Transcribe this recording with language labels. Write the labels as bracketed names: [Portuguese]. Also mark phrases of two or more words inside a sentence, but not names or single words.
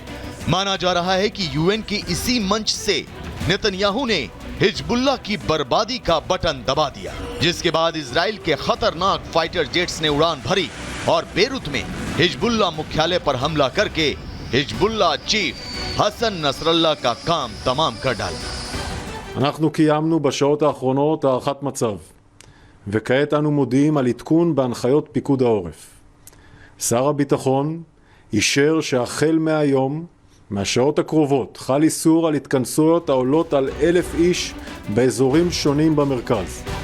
[Hindi] माना जा रहा है कि यूएन के इसी मंच से नेतन्याहू ने हिजबुल्लाह की बर्बादी का बटन दबा दिया, जिसके बाद इजराइल के खतरनाक [English] fighter jets [Hindi] ने उड़ान भरी और बेरूत में हिजबुल्लाह मुख्यालय पर हमला करके हिजबुल्लाह चीफ हसन नसरल्ला का काम तमाम कर डाला। [Hebrew] אנחנו קיימנו בשעות האחרונות הערכת מצב, וכעת אנו מודיעים על עדכון בהנחיות פיקוד העורף. שר הביטחון אישר שהחל מהיום, מהשעות הקרובות, חל איסור על התכנסויות העולות על 1,000 איש באזורים שונים במרכז.